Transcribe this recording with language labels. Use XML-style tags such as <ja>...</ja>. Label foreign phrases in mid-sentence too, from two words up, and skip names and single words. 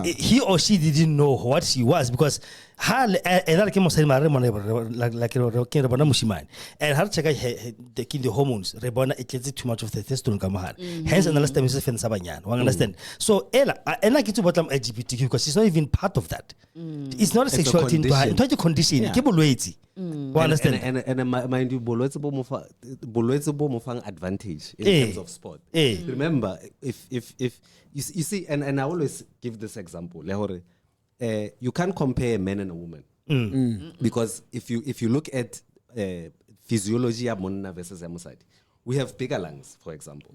<en>He or she didn't know what she was because and her taking the hormones it gets too much of the testosterone hence analyze them understand so Ella get about LGBTQ because it's not even part of that. It's not a sexual thing to her. It's a condition. Understand? And mind you,</en> <tn>bolwetse bo mofang</tn> <en>advantage in terms of sport. Remember, if you see, and I always give this example, you can't compare a man and a woman because if you look at physiology of monna versus musadi, we have bigger lungs, for example.</en>